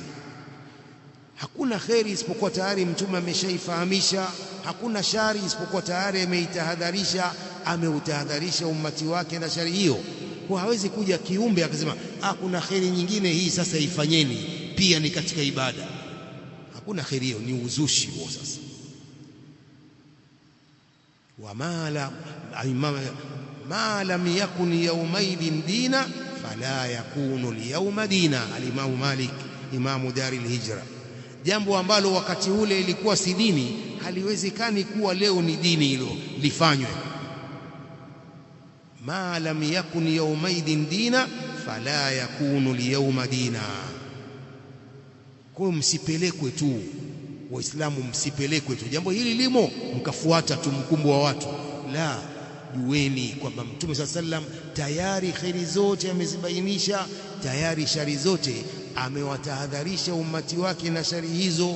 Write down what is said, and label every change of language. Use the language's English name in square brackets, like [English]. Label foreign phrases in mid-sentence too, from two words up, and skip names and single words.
[Swahili] Hakuna kheri isipokuwa tayari mtume ameshaifahamisha, hakuna shari isipokuwa tayari ameitahadharisha, ameutahadharisha ummati wake na shari hiyo. Kwa hawezi kuja kiumbe akasema kuna kheri nyingine hii sasa ifanyeni pia ni katika ibada. Hakuna kheri hiyo, ni uzushi huo. [Arabic] Sasa ما لم يكن يومئذ دينا فلا يكون اليوم دينا. [Swahili] Al-Imam Malik, imamu Daril Hijra, jambo ambalo wakati ule ilikuwa si dini haliwezekani kuwa leo ni dini, hilo lifanywe. [Arabic] ما لم يكن يومئذ دينا فلا يكون اليوم دينا. [Swahili] Kwa msipelekwe tu Waislamu, msipelekwe tu jambo hili limo mkafuata tu mkumbo wa watu. La, jueni kwamba Mtume SAW tayari kheri zote amezibainisha, tayari shari zote amewatahadharisha ummati wake na shari hizo.